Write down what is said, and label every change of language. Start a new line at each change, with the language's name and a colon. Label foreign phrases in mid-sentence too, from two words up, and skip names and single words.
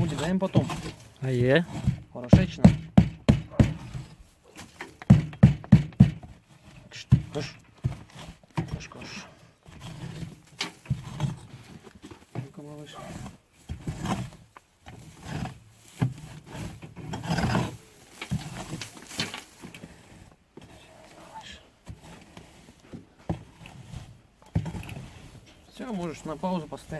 Russian: Сделаем потом.
Tatar: Ае.
Russian: Хорошечно. Кош.
Tatar: Кош, кош.
Russian: Ну-ка, малыш. Все, можешь на паузу поставить.